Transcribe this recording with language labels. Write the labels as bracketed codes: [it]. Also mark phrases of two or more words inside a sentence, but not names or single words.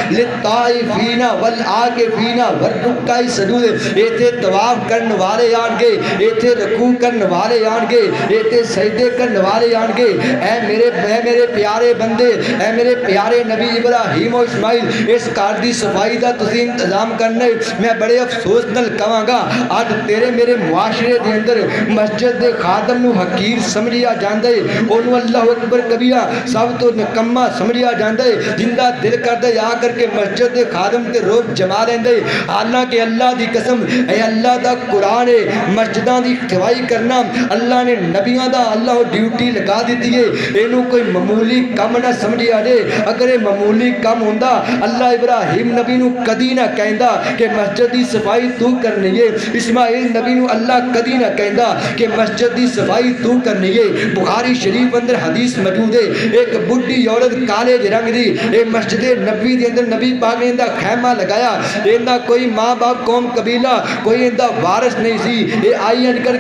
[ar] للطائفین والعاکفین والرکع السجود [pa] ایتھے طواف کرن والے آن گے ایتھے رکوع کرن والے آن گے ایتھے سجدے کرن والے آن گے اے میرے پیارے بندے اے میرے پیارے نبی ابراہیم و اسماعیل اس گھر دی صفائی دا تسی انتظام کرنے میں بڑے افسوس نال کہاں گا آج تیرے میرے معاشرے دے اندر مسجد دے خادم نو حقیر سمجھیا جاندا ہے اونوں [ar] اللہ اکبر کبیرہ [pa] سب تو نکما سمجھیا جاندا ہے جندا دل کردا ہے آ کر کے مسجد دے خادم تے روب جما لیندے حالانکہ اللہ دی قسم اے اللہ دا قرآن ہے مسجداں دی رکھوائی کرنا اللہ نے نبیاں دا اللہ ڈیوٹی لگا دیتی ہے اینو کوئی معمولی کم نہ سمجھیا جے اگر یہ معمولی کم ہوندا اللہ ابراہیم نبی نو کدی نہ کہندا کہ مسجد دی صفائی تو کرنی ہے اسماعیل نبی نو اللہ کدی نہ کہندا کہ مسجد دی صفائی تو کرنی ہے بخاری شریف اندر حدیث موجود ہے ایک بڈھی عورت کالے رنگ دی اے مسجد نبی دے اندر نبی پاک نے اندا خیمہ لگایا ایندا کوئی ماں باپ قوم قبیلہ کوئی اندا وارث نہیں سی اے آئی ان کر